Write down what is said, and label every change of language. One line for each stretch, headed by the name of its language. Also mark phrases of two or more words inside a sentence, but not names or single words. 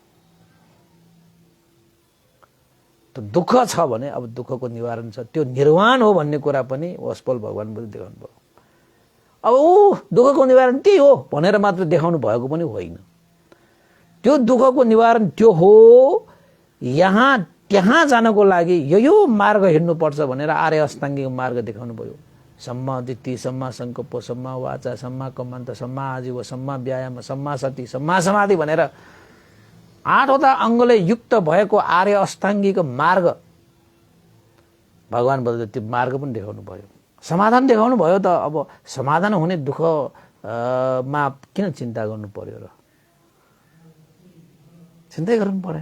Nepali: त दुःख छ भने अब दुःखको निवारण छ, त्यो निर्वाण हो भन्ने कुरा पनि वसफल भगवान बुद्धले देखाउनु भयो। अब दुःखको निवारण त्यही हो भनेर मात्र देखाउनु भएको पनि होइन। त्यो दुःखको निवारण त्यो हो, यहाँ त्यहाँ जानको लागि यो मार्ग हिँड्नुपर्छ भनेर आर्य अष्टाङ्गिक मार्ग देखाउनु भयो।
Pali: सम्मा दिट्ठी, सम्मा संकल्प, सम्मा वाचा, सम्मा कम्मन्त, सम्मा आजीव, सम्मा व्यायाम, सम्मा सति, सम्मा समाधि
Nepali: भनेर 8वटा अङ्गले युक्त भएको आर्य अष्टाङ्गिक मार्ग भगवान बुद्धले त्यो मार्ग पनि देखाउनु भयो, समाधान देखाउनु भयो। त अब समाधान हुने दुःखमा किन चिन्ता गर्नु पर्यो र? चिन्तै गर्नु परेन।